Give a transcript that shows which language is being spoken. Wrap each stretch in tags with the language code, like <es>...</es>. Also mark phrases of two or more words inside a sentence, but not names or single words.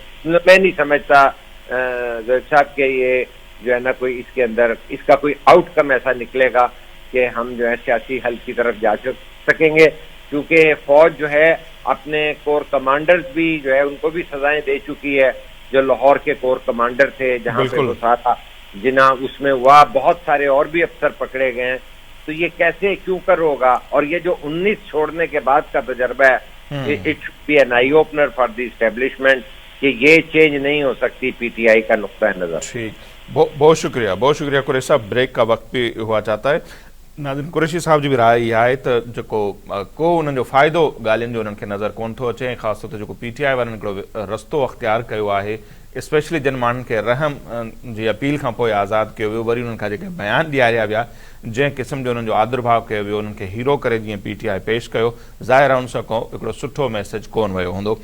<ur>میں نہیں سمجھتا زید صاحب کہ یہ جو ہے نا کوئی اس کے اندر اس کا کوئی آؤٹ کم ایسا نکلے گا کہ ہم جو ہے سیاسی حل کی طرف جا سکیں گے, کیونکہ فوج جو ہے اپنے کور کمانڈرز بھی جو ہے ان کو بھی سزائیں دے چکی ہے. جو لاہور کے کور کمانڈر تھے جہاں پہ وہ سارا جناح اس میں ہوا, بہت سارے اور بھی افسر پکڑے گئے ہیں. تو یہ کیسے کیوں کر ہوگا, اور یہ جو 19 چھوڑنے کے بعد کا تجربہ ہے,</ur> <en>It should be an eye opener for the establishment</en> <ur>کہ یہ چینج نہیں ہو سکتی پی ٹی آئی کا نقطہ نظر. ٹھیک, بہت شکریہ قریشی صاحب. بریک کا وقت بھی ہوا چاہتا ہے.</ur> <sd>ناظرین, قریشی صاحب جی بھی رائے یہ ہے تو کو انہوں جو فائدو ॻाल्हियुनि जो उन्हनि खे नज़र कोन थो अचे, ख़ासि तौर ते जेको PTI वारनि हिकिड़ो रस्तो अख़्तियार कयो आहे, स्पेशली जिन माण्हुनि खे रहम जी अपील खां पोइ आज़ादु कयो वियो, वरी उन्हनि खां जेके बयान ॾियारिया विया, जंहिं क़िस्म जो उन्हनि जो आदरभाव कयो वियो, उन्हनि खे हीरो करे जीअं PTI पेश कयो, ज़ाहिर आहे उन सां को हिकिड़ो सुठो मैसेज कोन वियो हूंदो.</sd>